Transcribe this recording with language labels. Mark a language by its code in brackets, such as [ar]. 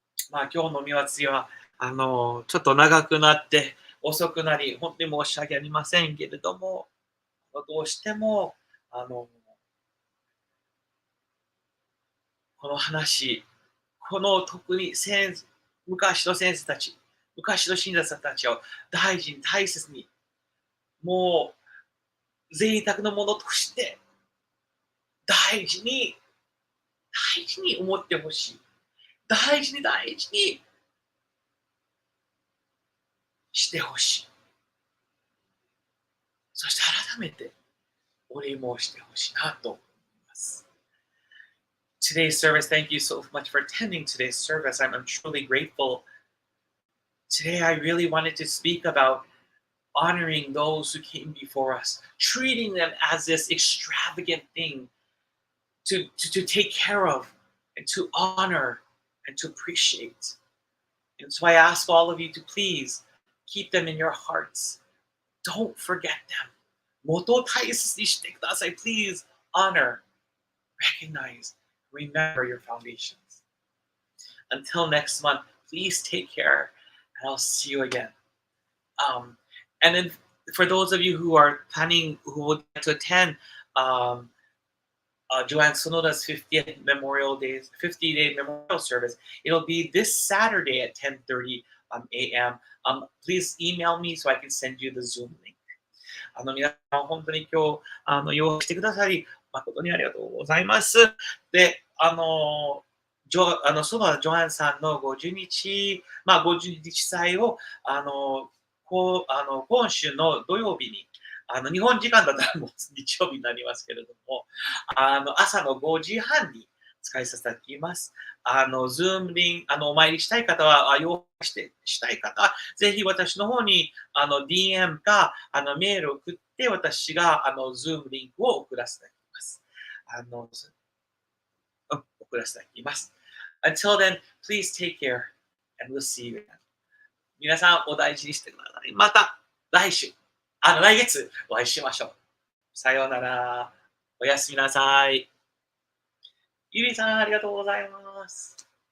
[ja] 今日の御祭りはちょっと長くなって遅くなり、本当に申し訳ありませんけれども、どうしてもこの話、この特に昔の先生たち、昔の信者さんたちを大事に大切に、もう贅沢なものとして大事に思ってほしい。大事にしてほしい。そして改めてお礼申してほしいなと思います。 [en] Today's service, thank you so much for attending today's service. I'm truly grateful. Today I really wanted to speak about honoring those who came before us, treating them as this extravagant thing to take care of and to honor and to appreciate. And so I ask all of you to please keep them in your hearts. Don't forget them. [ja] 元を大切にしてください. [en] Please honor, recognize, remember your foundations. Until next month, please take care, and I'll see you again. And then for those of you who are planning, who would like to attend Joanne Sonoda's 50th50-day memorial service, it'll be this Saturday at 10:30 a.m. Please email me so I can send you the Zoom link. [ja] 皆さん本当に今日用意してくださり誠にありがとうございます。で、そのジョアンさんの50日祭を今週の土曜日に日本時間だったらもう日曜日になりますけれども、朝の5時半に使いさせていただきます。 Zoom リンお参りしたい方は、したい方は、ぜひ私の方にDM かメールを送って、私がZoom リンクを送らせていただきます。送らせていただきます。 [en] Until then, please take care and we'll see you again. [ja] 皆さんお大事にしてください。また来月お会いしましょう。さようなら。おやすみなさい。ゆりさん、ありがとうございます。